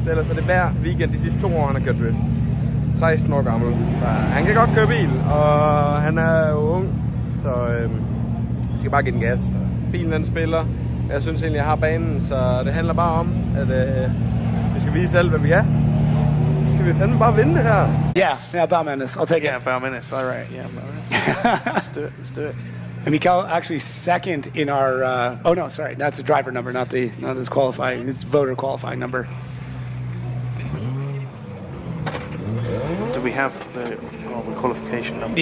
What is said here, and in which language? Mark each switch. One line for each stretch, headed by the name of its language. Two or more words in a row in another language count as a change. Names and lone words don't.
Danish: Ellers er det hver weekend de sidste 2 år, han har kørt drift. 16 år gammel, så han kan godt køre bil, og han er jo ung, så vi skal bare give den gas. Bilen den spiller, jeg synes egentlig, jeg har banen, så det handler bare om, at vi skal vise alt, hvad vi er. Så skal vi fandme bare vinde det her.
English: Yeah, about minutes. I'll take it. Yeah, about minutes. All right. Yeah, about minutes. Let's do it. Let's do it. And Mikael actually second in our. Oh no, sorry, that's the driver number, not his qualifying, his voter qualifying number. Do we have the qualification number?